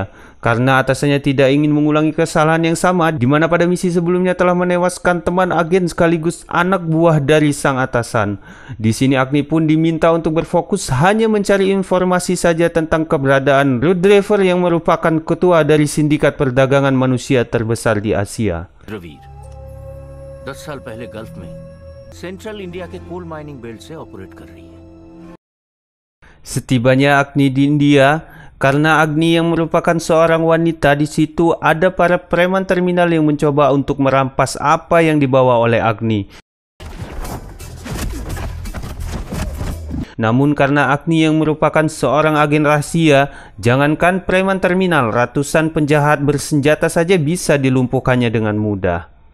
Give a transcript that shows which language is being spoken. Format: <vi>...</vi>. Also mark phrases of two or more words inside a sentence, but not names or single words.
<id>Karena atasannya tidak ingin mengulangi kesalahan yang sama di mana pada misi sebelumnya telah menewaskan teman agen sekaligus anak buah dari sang atasan. Di sini Agni pun diminta untuk berfokus hanya mencari informasi saja tentang keberadaan Road Driver yang merupakan ketua dari sindikat perdagangan manusia terbesar di Asia.</id> <hi>रवीर 10 साल पहले गल्फ में सेंट्रल इंडिया के</hi> <en>coal mining belt</en> <hi>से ऑपरेट कर रही है.</hi> <id>Setibanya Agni di India, karena Agni yang merupakan seorang wanita, di situ ada para preman terminal yang mencoba untuk merampas apa yang dibawa oleh Agni. Namun karena Agni yang merupakan seorang agen rahasia, jangankan preman terminal, ratusan penjahat bersenjata saja bisa dilumpuhkannya dengan mudah.</id>